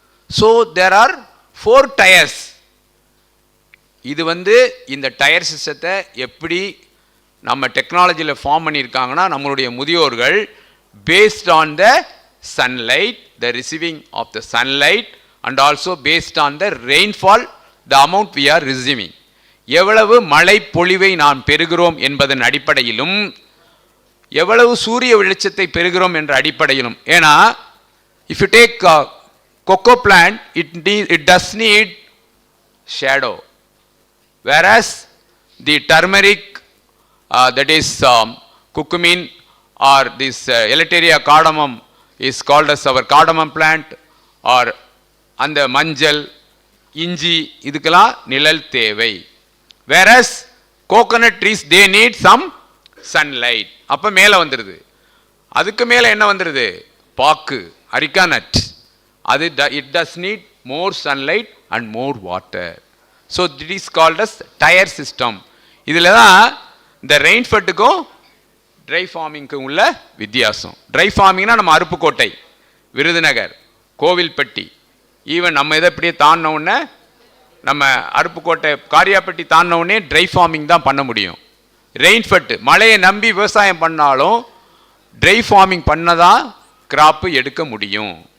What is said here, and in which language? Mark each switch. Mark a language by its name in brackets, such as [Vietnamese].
[English] So there are 4 tiers. [Tamil] இது வந்து இந்த டயர் சிஸ்டத்தை எப்படி நம்ம டெக்னாலஜியில் ஃபார்ம் பண்ணியிருக்காங்கன்னா, நம்மளுடைய முதியோர்கள் [English] Based on the sunlight, the receiving of the sunlight and also based on the rainfall, the amount we are receiving. [Tamil] எவ்வளவு மழை பொழிவை நாம் பெறுகிறோம் என்பதன் அடிப்படையிலும், எவ்வளவு சூரிய வெளிச்சத்தை பெறுகிறோம் என்ற அடிப்படையிலும். [English] ஏன்னா if you take cocoa plant, it does need shadow, whereas the turmeric, that is curcumin, or this Elateria cardamom is called as our cardamom plant, or [Tamil] அந்த மஞ்சள், இஞ்சி, இதுக்கெல்லாம் நிழல் தேவை. [English] whereas coconut trees they need some sunlight. [Tamil] அப்போ மேலே வந்துடுது. அதுக்கு மேலே என்ன வந்துடுது? பாக்கு, அரிக்கா நட். [English] அது it does need more sunlight and more water. so it is called as tire system. [Tamil] இதில் தான் இந்த ரெயின்ஃபெட்டுக்கும் ட்ரை ஃபார்மிங்க்கு உள்ள வித்தியாசம். ட்ரை ஃபார்மிங்னா நம்ம அருப்புக்கோட்டை, விருதுநகர், கோவில்பட்டி, ஈவன் நம்ம இதை இப்படியே தாண்டின உடனே நம்ம அருப்புக்கோட்டை காரியாப்பட்டி தாண்டின உடனே ட்ரை ஃபார்மிங் தான் பண்ண முடியும். ரெயின்ஃபெட், மழையை நம்பி விவசாயம் பண்ணாலும் ட்ரை ஃபார்மிங் பண்ணதான் கிராப்பு எடுக்க முடியும்.